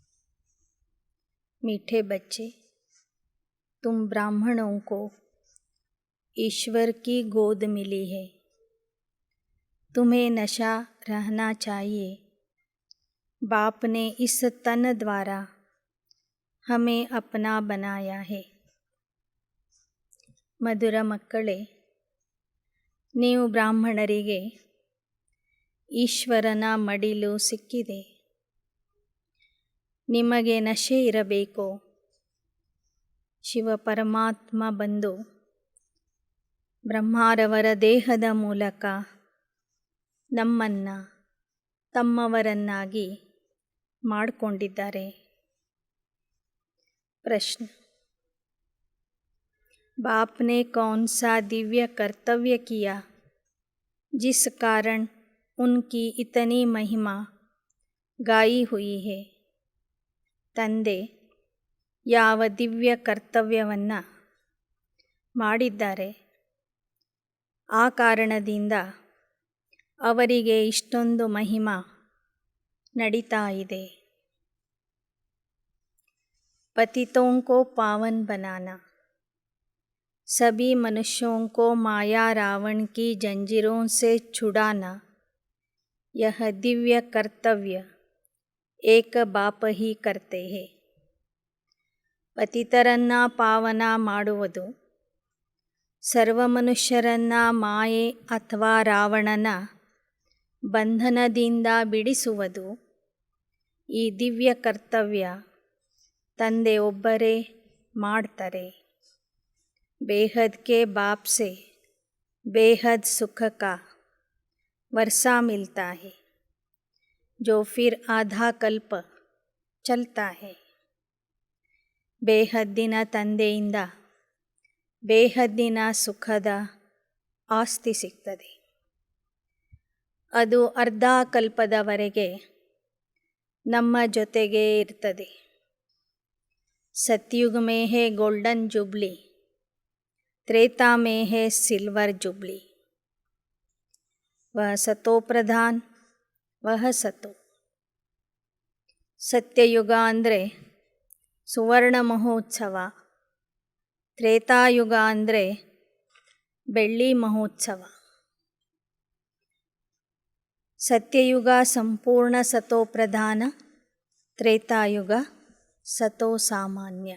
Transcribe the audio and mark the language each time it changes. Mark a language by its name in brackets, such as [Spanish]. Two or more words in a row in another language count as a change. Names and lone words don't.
[Hindi] मीठे बच्चे, तुम ब्राह्मणों को ईश्वर की गोद मिली है. तुम्हें नशा रहना चाहिए. बाप ने इस तन द्वारा हमें अपना बनाया है. [Kannada] ಮಧುರ ಮಕ್ಕಳೇ, ನೀವು ಬ್ರಾಹ್ಮಣರಿಗೆ ಈಶ್ವರನ ಮಡಿಲು ಸಿಕ್ಕಿದೆ. ನಿಮಗೆ ನಶೆ ಇರಬೇಕೋ? ಶಿವ ಪರಮಾತ್ಮ ಬಂದು ಬ್ರಹ್ಮಾರವರ ದೇಹದ ಮೂಲಕ ನಮ್ಮನ್ನು ತಮ್ಮವರನ್ನಾಗಿ ಮಾಡಿಕೊಂಡಿದ್ದಾರೆ. ಪ್ರಶ್ನೆ: [Hindi] बाप ने कौन सा दिव्य कर्तव्य किया जिस कारण उनकी इतनी महिमा गाई हुई है? [Kannada] ತಂದೆ ಯಾವ ದಿವ್ಯ ಕರ್ತವ್ಯವನ್ನು ಮಾಡಿದ್ದಾರೆ, ಆ ಕಾರಣದಿಂದ ಅವರಿಗೆ ಇಷ್ಟೊಂದು ಮಹಿಮಾ ನಡೀತಾ ಇದೆ. [Hindi] पतितों को पावन बनाना, सभी मनुष्यों को माया रावण की जंजीरों से छुड़ाना, यह दिव्य कर्तव्य एक बाप ही करते हैं. [Kannada] ಪತಿತರನ್ನು ಪಾವನ ಮಾಡುವುದು, ಸರ್ವ ಮನುಷ್ಯರನ್ನು ಮಾಯೆ ಅಥವಾ ರಾವಣನ ಬಂಧನದಿಂದ ಬಿಡಿಸುವುದು, ಈ ದಿವ್ಯ ಕರ್ತವ್ಯ ತಂದೆ ಒಬ್ಬರೇ ಮಾಡ್ತಾರೆ. [Hindi] बेहद के बाप से बेहद सुख का वर्षा मिलता है, जो फिर आधा कल्प चलता है. [Kannada] ಬೇಹದ್ದಿನ ತಂದೆಯಿಂದ ಬೇಹದ್ದಿನ ಸುಖದ ಆಸ್ತಿ ಸಿಗ್ತದೆ. ಅದು ಅರ್ಧ ಕಲ್ಪದವರೆಗೆ ನಮ್ಮ ಜೊತೆಗೇ ಇರ್ತದೆ. [Hindi] सतयुग में है [English] golden jubilee, [Hindi] त्रेता में है [English] silver jubilee. [Hindi] वह सतो प्रधान, वह सतो. [Kannada] ಸತ್ಯಯುಗ ಅಂದರೆ ಸುವರ್ಣ ಮಹೋತ್ಸವ, ತ್ರೇತಾಯುಗ ಅಂದರೆ ಬೆಳ್ಳಿ ಮಹೋತ್ಸವ. ಸತ್ಯಯುಗ ಸಂಪೂರ್ಣ ಸತೋ ಪ್ರಧಾನ, [Hindi] त्रेतायुग सतो सामान्य.